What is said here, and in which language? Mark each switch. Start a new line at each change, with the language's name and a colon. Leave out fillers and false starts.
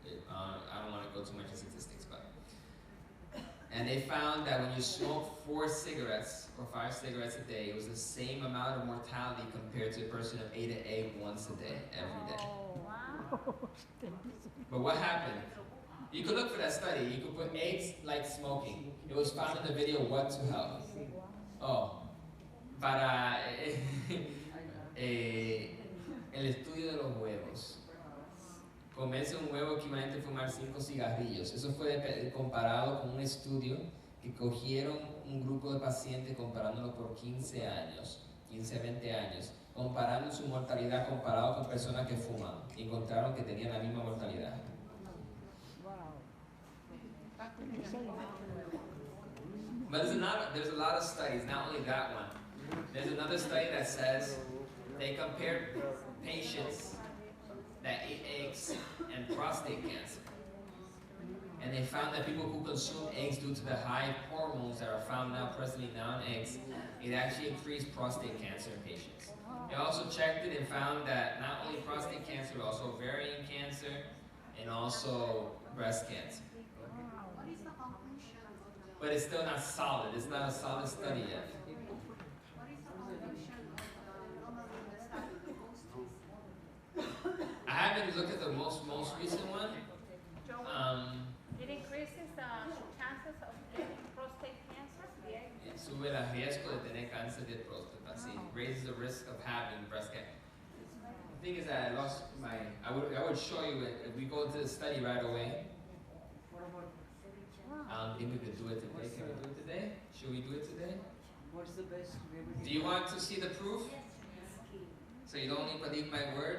English: I don't want to go too much into statistics, but. And they found that when you smoke 4 cigarettes or 5 cigarettes a day, it was the same amount of mortality compared to a person who ate an egg once a day, every day. But what happened? You could look for that study. You could put eggs like smoking. It was found in the video What to Health.
Spanish: Para el estudio de los huevos. Comerse un huevo equivalente a fumar 5 cigarrillos. Eso fue comparado con un estudio que cogieron un grupo de pacientes comparándolo por 15 años, 15 a 20 años, comparando su mortalidad comparado con personas que fuman. Y encontraron que tenían la misma mortalidad.
English: But there's a lot of studies, not only that one. There's another study that says they compared patients that ate eggs and prostate cancer. And they found that people who consume eggs due to the high hormones that are found presently now in eggs, it actually increased prostate cancer in patients. They also checked it and found that not only prostate cancer, but also ovarian cancer and also breast cancer. What is the conclusion of the... But it's still not solid. It's not a solid study yet. What is the conclusion of the normally the study, the most recent? I haven't looked at the most recent one. It increases the chances of getting prostate cancer.
Spanish: Sube el riesgo de tener cáncer de próstata.
English: Sí, raises the risk of having breast cancer. The thing is that I lost my. I would show you it if we go into the study right away. I don't think we could do it today. Can we do it today? Should we do it today? What's the best remedy? Do you want to see the proof? So you don't only believe my word?